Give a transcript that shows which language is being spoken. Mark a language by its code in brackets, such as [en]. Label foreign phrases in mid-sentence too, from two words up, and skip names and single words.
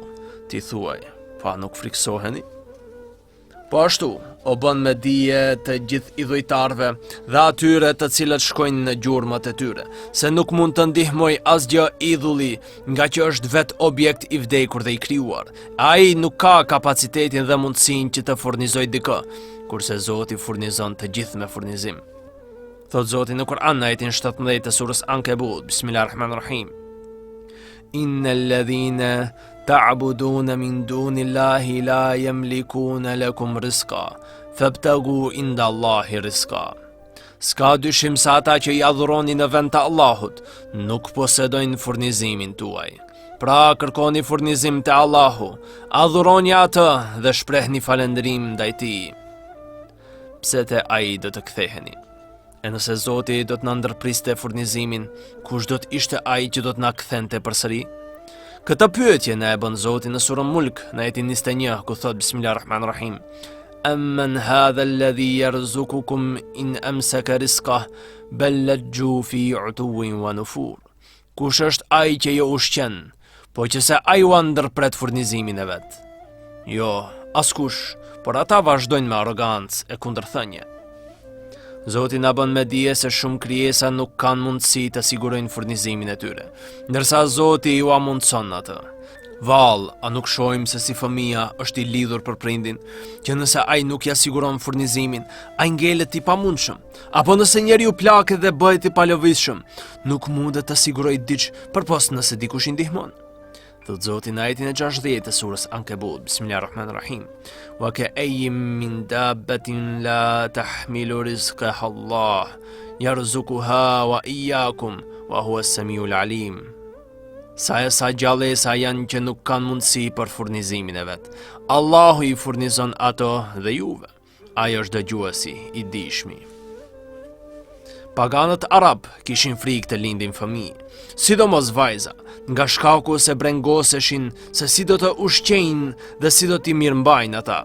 [sq] Ti thuaj, pa nuk friksoheni? Po ashtu, o bën me dije të gjithë idhujtarve dhe atyre të cilët shkojnë në gjurmët e tyre, se nuk mund të ndihmoj asgjë idhulli, nga që është vet objekt i vdekur dhe i krijuar. Ai nuk ka kapacitetin dhe mundësinë që të furnizojë dikë, kurse Zoti furnizon të gjithë me furnizim. Thot Zoti në Kur'an në ajetin 17 të surës Ankebut, [ar] بسم الله الرحمن الرحيم. إن الذين تعبدون من دون الله لا يملكون لكم رزقا فابتغوا عند الله رزقا. [sq] S'ka dyshim se ata që i adhuroni në vend të Allahut nuk posedojnë furnizimin tuaj. Pra kërkoni furnizim te Allahu, adhuroni atë dhe shprehni falëndrim ndaj tij. Pse te ai do të ktheheni? E nëse Zoti do të na ndërpriste furnizimin, kush do të ishte ai që do të na kthente përsëri? Këtë pyetje na e bën Zoti në surën Mulk, në ajetin 21, ku thot [ar] بسم الله الرحمن الرحيم: أمن هذا الذي يرزقكم إن أمسك رزقه بل لجوا في عتو ونفور. [sq] Kush është ai që ju ushqen, po që se ai u ndërpret furnizimin e vet? Jo, askush, por ata vazhdojnë me arrogancë e kundërthënie. Zoti na bën me dije se shumë krijesa nuk kanë mundësi të sigurojnë furnizimin e tyre, ndërsa Zoti ju amundson atë. Vallë, a nuk shohim se si fëmia është i lidhur për prindin, që nëse ai nuk ja siguron furnizimin, ai ngelet i pamundshëm, apo nëse njeriu plaket dhe bëhet i palëvizshëm, nuk mundet të sigurojë diç përpos nëse dikush i ndihmon. Thot Zoti në ajetin e 60 të surës Ankebut, [ar] بسم الله الرحمن الرحيم: وكأين من دابة لا تحمل رزقها الله يرزقها وإياكم وهو السميع العليم. [sq] Sa gjallësa janë që nuk kanë mundësi për furnizimin e vet. Allahu i furnizon ato dhe juve. Ai është dëgjuesi i dijshmi. Paganët arab kishin frikë të lindin fëmijë, sidomos vajza, nga shkaku se brengoseshin se si do të ushqejnë dhe si do t'i mirëmbajnë ata.